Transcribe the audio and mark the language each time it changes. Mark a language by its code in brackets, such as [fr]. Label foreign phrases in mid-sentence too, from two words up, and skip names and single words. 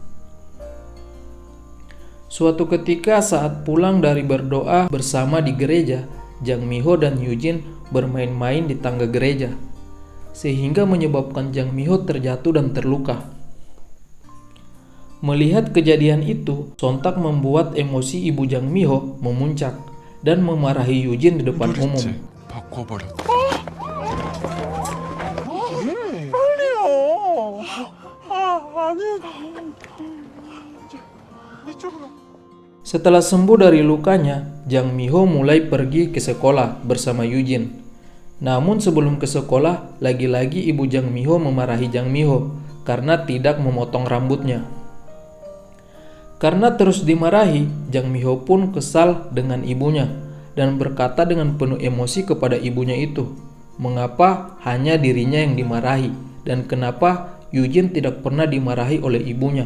[id] Suatu ketika saat pulang dari berdoa bersama di gereja, Jang Mi-ho dan Yujin bermain-main di tangga gereja, sehingga menyebabkan Jang Mi-ho terjatuh dan terluka. Melihat kejadian itu, sontak membuat emosi ibu Jang Mi-ho memuncak dan memarahi Yujin di depan umum. [ko] 바꿔버렸다. 빨리요. 아니. 이쪽으로. [id] Setelah sembuh dari lukanya, Jang Mi-ho mulai pergi ke sekolah bersama Yujin. Namun sebelum ke sekolah, lagi-lagi ibu Jang Mi-ho memarahi Jang Mi-ho karena tidak memotong rambutnya. Karena terus dimarahi, Jang Mi-ho pun kesal dengan ibunya dan berkata dengan penuh emosi kepada ibunya itu, mengapa hanya dirinya yang dimarahi dan kenapa Yujin tidak pernah dimarahi oleh ibunya.